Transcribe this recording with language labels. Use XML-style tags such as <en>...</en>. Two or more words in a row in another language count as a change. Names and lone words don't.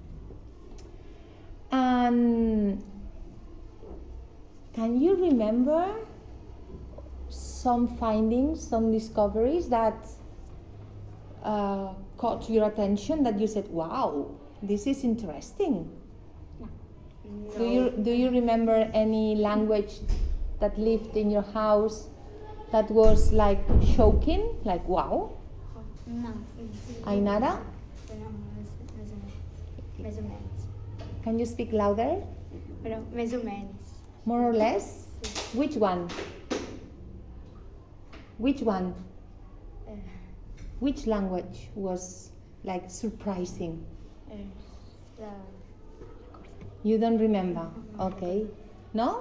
<en>And can you remember some findings, some discoveries that caught your attention, that you said, wow, this is interesting? No. Do you remember any language that lived in your house that was like shocking, like wow? No. Ainara,</en> <ca>Més o menys.</ca> <en>can you speak louder?</en> <ca>Però més o menys.</ca> <en>More or less? Which one? Which one? Uh, Which language was like surprising? the You don't remember? Okay. No?</en>